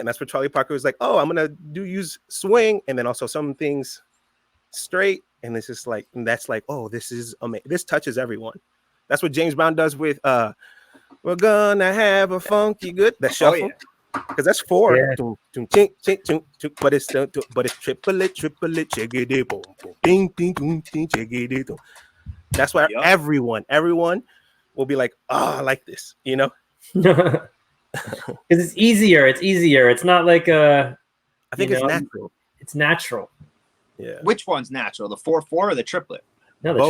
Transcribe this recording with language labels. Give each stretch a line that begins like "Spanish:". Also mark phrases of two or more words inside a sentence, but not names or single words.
English: And that's what Charlie Parker was like, oh, I'm gonna use swing, and then also some things straight. And it's just like, and that's like, oh, this is amazing. This touches everyone. That's what James Brown does with we're gonna have a funky good, that shuffle. Because that's 4. Yeah. But it's triplet, chiggity, boom, boom, ding, ding, ding, ding, chiggity, boom. That's why everyone will be like, oh, I like this, Because it's easier. It's not like I think it's natural. It's natural. Yeah. Which one's natural? The 4/4 or the triplet? No, the